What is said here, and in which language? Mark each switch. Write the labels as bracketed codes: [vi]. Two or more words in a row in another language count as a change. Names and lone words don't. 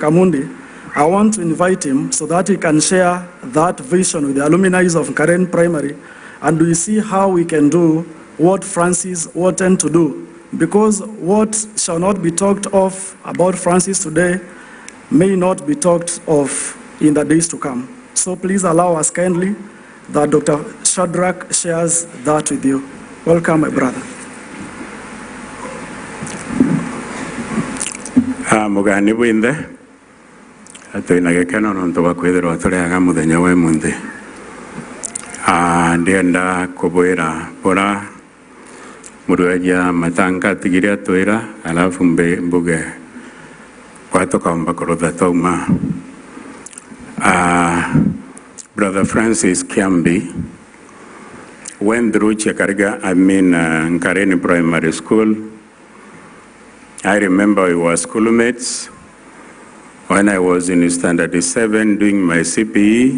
[en] Kamundi, I want to invite him so that he can share that vision with the alumni of Karen Primary, and we see how we can do what Francis wanted to do. Because what shall not be talked of about Francis today may not be talked of in the days to come. So please allow us kindly that Dr. Shadrach shares that with you. Welcome, my brother. [mer] Mugani winde atoina gekeno nonto bakwithirwa turiaga muthenya wa munthi ndienda kubwira bora murueja Matanka tigiria twira alafu mbuge kwatokaomba kurutha tauma. [en] Brother Francis Kiambi went through Nkareni Primary School. I remember we were schoolmates when I was in standard 7 doing my CPE.